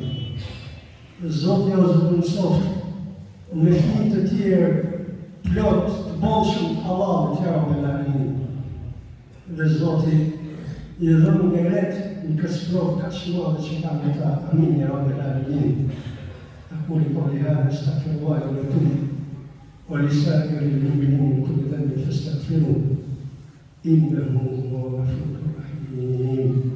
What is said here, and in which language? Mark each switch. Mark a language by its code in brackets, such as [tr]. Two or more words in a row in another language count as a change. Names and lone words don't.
[sq] Zoti ju zëvendësoft në fëmijë të tjerë plot të bollshëm të Allahut, [ar] يا رب العالمين. [sq] Dhe Zoti i dhon ngeret në këtë sprovë kaq të madhe që kanë ata. [ar] آمين يا رب العالمين. أقول قولي هذا استغفر الله ولكم ولسائر المؤمنين من كل ذنب فاستغفروه إنه هو الغفور الرحيم.